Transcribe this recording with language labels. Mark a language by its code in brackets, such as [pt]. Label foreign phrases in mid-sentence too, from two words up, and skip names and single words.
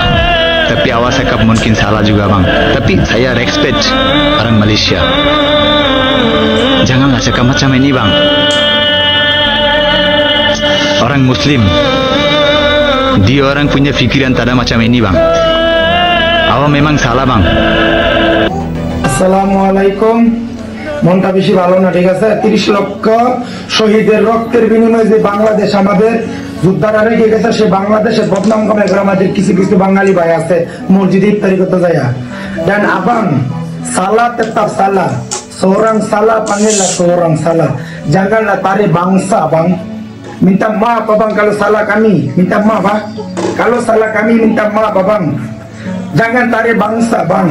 [ms] Tapi awak cakap mungkin salah juga bang. Tapi saya respect orang Malaysia. Janganlah cakap macam ini bang. Orang Muslim, dia orang punya fikiran tak ada macam ini bang. Awak memang salah bang. [bn] আসসালামুয়ালাইকুম। মনটা বেশি ভালো না, ঠিক আছে? 30 লক্ষ শহীদের রক্তের বিনিময়ে যে বাংলাদেশ আমাদের যোদ্ধারা রেখে গেছে, সে বাংলাদেশের বদনাম কমে করে আমাদের কিছু কিছু বাঙালি ভাই আছে মসজিদে ইফতারি করতে যায়। [ms] dan abang salah tetap salah, seorang salah panggillah seorang salah, janganlah tarik bangsa bang. Minta maaf abang kalau salah kami, minta maaf bang. Kalau salah kami minta maaf abang. Jangan tarik bangsa bang.